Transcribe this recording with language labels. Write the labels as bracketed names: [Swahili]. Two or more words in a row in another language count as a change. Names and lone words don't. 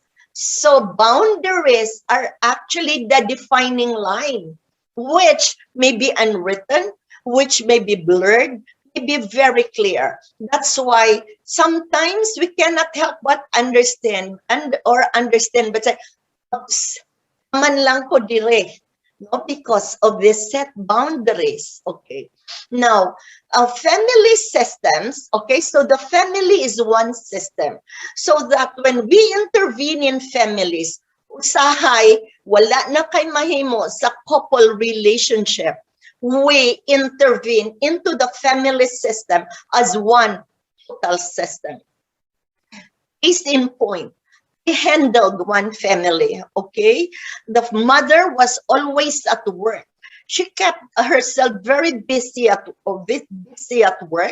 [English] So boundaries are actually the defining line, which may be unwritten, which may be blurred, may be very clear. That's why sometimes we cannot help but understand but say, oops, [Cebuano] man lang ko dire. [English] No, because of the set boundaries. Okay. Now, family systems, okay, so the family is one system. So that when we intervene in families, [Cebuano] usahay, wala na kay mahimo sa couple relationship, [English] we intervene into the family system as one total system. Case in point, we handled one family, okay? The mother was always at work. She kept herself very busy at work.